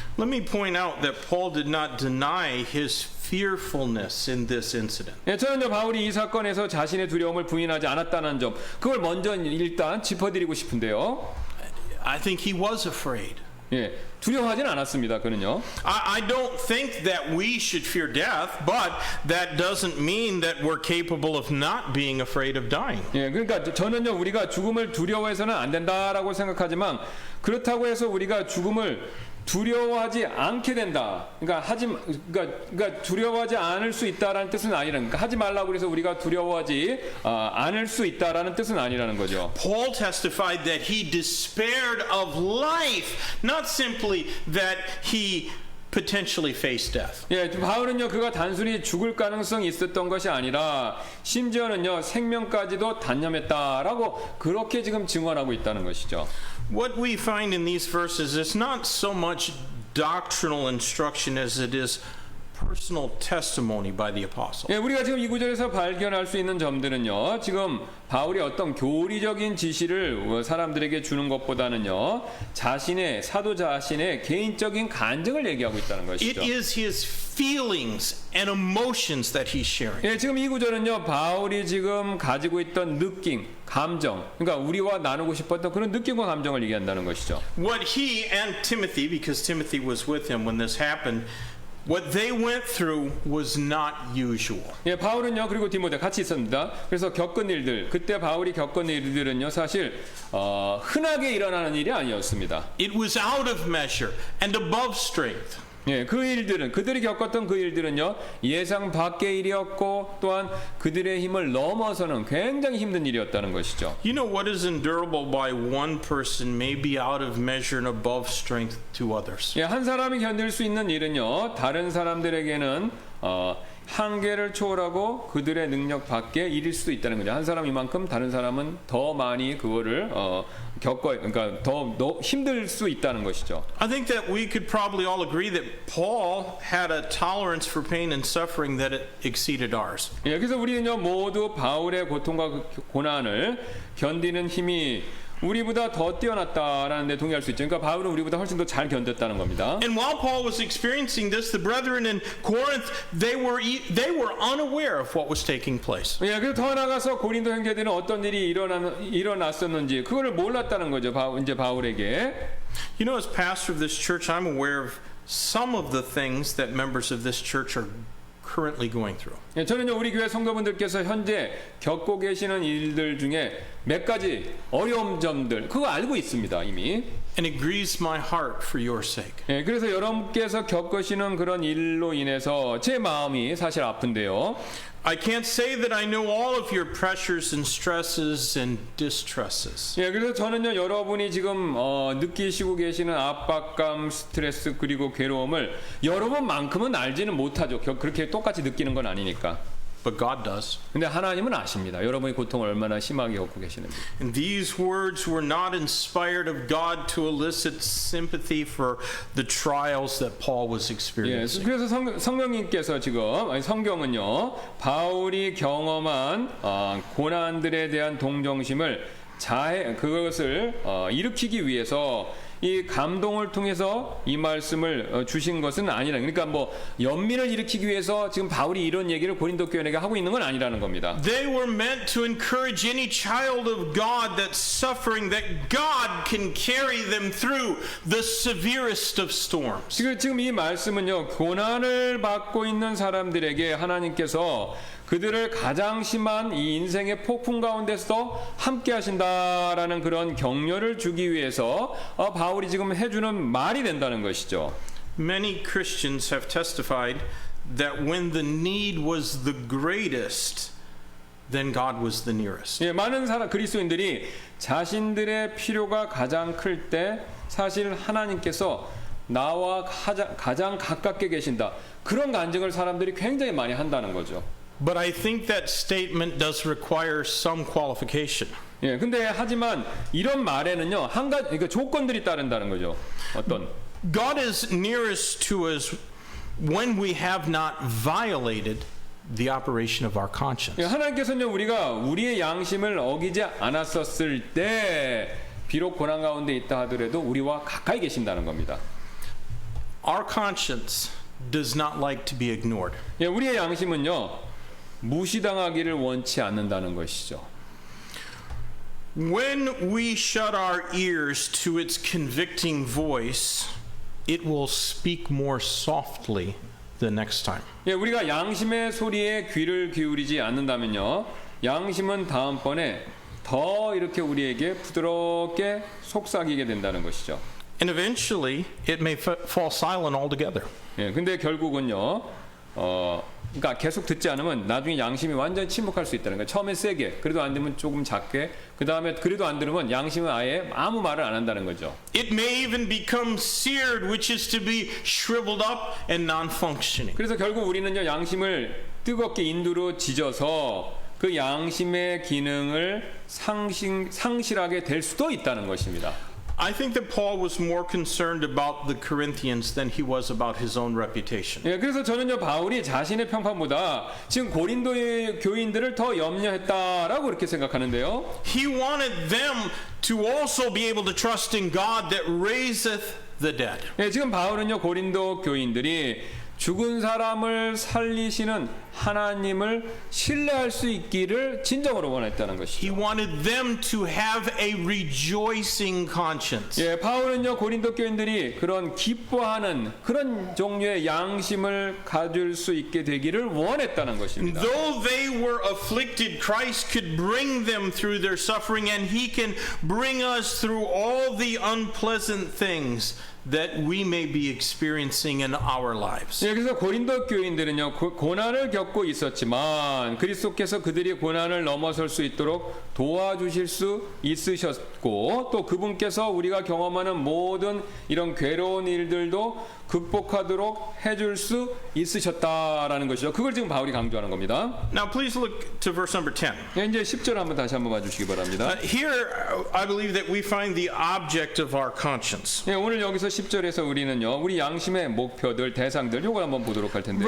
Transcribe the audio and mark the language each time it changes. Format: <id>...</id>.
<en>Let me point out that Paul did not deny his fearfulness in this incident.</en> <ko>예, 저는 바울이 이 사건에서 자신의 두려움을 부인하지 않았다는 점, 그걸 먼저 일단 짚어드리고 싶은데요.</ko> <en>I think he was afraid.</en> <ko>예, 두려워하진 않았습니다. 그는요.</ko> <en>I don't think that we should fear death, but that doesn't mean that we're capable of not being afraid of dying.</en> <ko>예, 그러니까 저는요 우리가 죽음을 두려워해서는 안 된다라고 생각하지만 그렇다고 해서 우리가 죽음을 두려워하지 않게 된다. 그러니까 두려워하지 않을 수 있다라는 뜻은 아니라는. 그러니까 하지 말라고 해서 우리가 두려워하지 않을 수 있다라는 뜻은 아니라는 거죠.</ko> <en>Paul testified that he despaired of life, not simply that he potentially faced death.</en> <ko>예, 바울은요 그가 단순히 죽을 가능성이 있었던 것이 아니라 심지어는요 생명까지도 단념했다라고 그렇게 지금 증언하고 있다는 것이죠.</ko> <en>What we find in these verses is not so much doctrinal instruction as it is personal testimony by the apostle.</en> <ko>예, 우리가 지금 이 구절에서 발견할 수 있는 점들은요, 지금 바울이 어떤 교리적인 지시를 사람들에게 주는 것보다는요, 사도 자신의 개인적인 간증을 얘기하고 있다는</ko> <en>It</en> <ko>것이죠.</ko> <en>is his feelings and emotions that he's sharing.</en> <ko>예, 지금 이 구절은요, 바울이 지금 가지고 있던 느낌, 감정, 그러니까 우리와 나누고 싶었던 그런 느낌과 감정을 얘기한다는 것이죠.</ko> <en>What he and Timothy, because Timothy was with him when this happened, what they went through was not usual.</en> <ko>예, 바울은요, 그리고 디모데 같이 있습니다. 그래서 겪은 일들, 그때 바울이 겪은 일들은요, 사실 흔하게 일어나는 일이 아니었습니다.</ko> <en>It was out of measure and above strength.</en> <ko>예, 그 일들은 그들이 겪었던 그 일들은요, 예상 밖의 일이었고 또한 그들의 힘을 넘어서는 굉장히 힘든 일이었다는 것이죠.</ko> <en>You know what is endurable by one person may be out of measure and above strength to others.</en> <ko>예, 한 사람이 견딜 수 있는 일은요, 다른 사람들에게는 한계를 초월하고 그들의 능력 밖의 일일 수도 있다는 거죠. 한 사람 이만큼 다른 사람은 더 많이 그거를 그러니까 더 힘들 수 있다는 것이죠.</ko> <en>I think that we could probably all agree that Paul had a tolerance for pain and suffering that it exceeded ours.</en> <ko>예, 그래서 우리는요, 모두 바울의 고통과 고난을 견디는 힘이 우리보다 더 뛰어났다라는 데 동의할 수 있죠. 그러니까 바울은 우리보다 훨씬 더 잘 견뎠다는 겁니다.</ko> <en>And while Paul was experiencing this, the brethren in Corinth, they were unaware of what was taking place.</en> <ko>예, 그래서 더 나가서 고린도 형제들은 어떤 일이 일어났었는지 그거를 몰랐다는 거죠. 이제 바울에게.</ko> <en>You know, as pastor of this church, I'm aware of some of the things that members of this church are currently going through.</en> <ko>예, 저는요, 우리 교회 성도분들께서 현재 겪고 계시는 일들 중에 몇 가지 어려운 점들 그거 알고 있습니다, 이미.</ko> <en>And it grieves my heart for your sake.</en> <ko>예, 그래서 여러분께서 겪으시는 그런 일로 인해서 제 마음이 사실 아픈데요.</ko> <en>I can't say that I know all of your pressures and stresses and distresses.</en> <ko>예, 그래서 저는요, 여러분이 지금 느끼시고 계시는 압박감, 스트레스 그리고 괴로움을 여러분만큼은 알지는 못하죠. 그렇게 똑같이 느끼는 건 아니니까.</ko> <en>But God does.</en> <ko>근데 하나님은 아십니다. 여러분의 고통을 얼마나 심하게 겪고 계시는지.</ko> <en>And these words were not inspired of God to elicit sympathy for the trials that Paul was</en> <ko>예,</ko> <en>experiencing.</en> <ko>그래서 성령님께서 지금 성경은요, 바울이 경험한 고난들에 대한 동정심을 그것을 일으키기 위해서 이 감동을 통해서 이 말씀을 주신 것은 아니라, 그러니까 뭐 연민을 일으키기 위해서 지금 바울이 이런 얘기를 고린도 교회에게 하고 있는 건 아니라는 겁니다.</ko> <en>They were meant to encourage any child of God that's suffering that God can carry them through the severest of storms.</en> <ko>지금 이 말씀은요, 고난을 받고 있는 사람들에게 하나님께서 그들을 가장 심한 이 인생의 폭풍 가운데서 함께 하신다라는 그런 격려를 주기 위해서 바울이 지금 해주는 말이 된다는 것이죠.</ko> <en>Many Christians have testified that when the need was the greatest, then God was the nearest.</en> <ko>예, 많은 그리스도인들이 자신들의 필요가 가장 클 때 사실 하나님께서 나와 가장 가깝게 계신다. 그런 간증을 사람들이 굉장히 많이 한다는 거죠.</ko> <en>But I think that statement does require some qualification.</en> <ko>예, 근데 하지만 이런 말에는요, 그러니까 조건들이 따른다는 거죠. 어떤?</ko> <en>God is nearest to us when we have not violated the operation of our conscience.</en> <ko>예, 하나님께서는 우리가 우리의 양심을 어기지 않았었을 때 비록 고난 가운데 있다 하더라도 우리와 가까이 계신다는 겁니다.</ko> <en>Our conscience does not like to be ignored.</en> <ko>예, 우리의 양심은요, 무시당하기를 원치 않는다는 것이죠.</ko> <en>When we shut our ears to its convicting voice, it will speak more softly the next time.</en> <ko>예, 우리가 양심의 소리에 귀를 기울이지 않는다면요, 양심은 다음번에 더 이렇게 우리에게 부드럽게 속삭이게 된다는 것이죠.</ko> <en>And eventually, it may fall silent altogether.</en> <ko>예, 근데 결국은요, 그러니까 계속 듣지 않으면 나중에 양심이 완전히 침묵할 수 있다는 거예요. 처음엔 세게, 그래도 안 되면 조금 작게, 그 다음에 그래도 안 들으면 양심은 아예 아무 말을 안 한다는 거죠.</ko> <en>It may even become seared, which is to be shriveled up and non-functioning.</en> <ko>그래서 결국 우리는요, 양심을 뜨겁게 인두로 지져서 그 양심의 기능을 상실하게 될 수도 있다는 것입니다.</ko> <en>I think that Paul was more concerned about the Corinthians than he was about his own reputation.</en> <ko>예, 그래서 저는요 바울이 자신의 평판보다 지금 고린도의 교인들을 더 염려했다라고 그렇게 생각하는데요.</ko> <en>He wanted them to also be able to trust in God that raiseth the dead.</en> <ko>예, 지금 바울은요 고린도 교인들이 죽은 사람을 살리시는 하나님을 신뢰할 수 있기를 진정으로 원했다는 것이죠.</ko> <en>He wanted them to have a rejoicing conscience.</en> <ko>예, 바울은요 고린도 교인들이 그런 기뻐하는 그런 종류의 양심을 가질 수 있게 되기를 원했다는 것입니다.</ko> <en>Though they were afflicted, Christ could bring them through their suffering, and He can bring us through all the unpleasant things that we may be experiencing in our lives.</en> <ko>예, 그래서 고린도 교인들은요 고난을 겪고 있었지만 그리스도께서 그들이 고난을 넘어설 수 있도록 도와주실 수 있으셨고 또 그분께서 우리가 경험하는 모든 이런 괴로운 일들도 극복하도록 해줄 수 있으셨다라는 것이죠. 그걸 지금 바울이 강조하는 겁니다.</ko> <en>Now please look to verse number 10.</en> <ko>예, 이제 10절 한번 다시 한번 봐주시기 바랍니다.</ko> <en>Here I believe that we find the object of our conscience.</en> <ko>예, 오늘 여기서 10절에서 우리는요 우리 양심의 목표들 대상들 요걸 한번 보도록 할 텐데요.</ko>